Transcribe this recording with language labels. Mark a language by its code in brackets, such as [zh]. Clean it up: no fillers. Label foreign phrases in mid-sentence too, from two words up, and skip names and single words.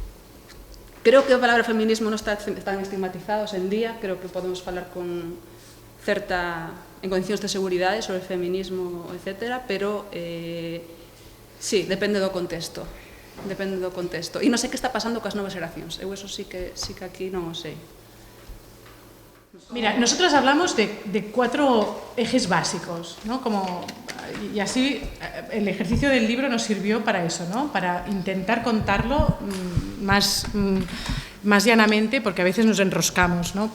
[gl] Creo que a palabra feminismo non está tan estigmatizada hoxe en día, creo que podemos falar con en condicións de seguridade sobre feminismo, etc. Pero sí, depende do contexto. Depende do contexto. E non sei que está pasando coas novas xeracións. Eu eso sí que aquí non o sei. [es] Mira, nosotros hablamos de 4 ejes básicos, ¿no? Y así el ejercicio del libro nos sirvió para eso, ¿no? Para intentar contarlo más llanamente, porque a veces nos enroscamos, ¿no?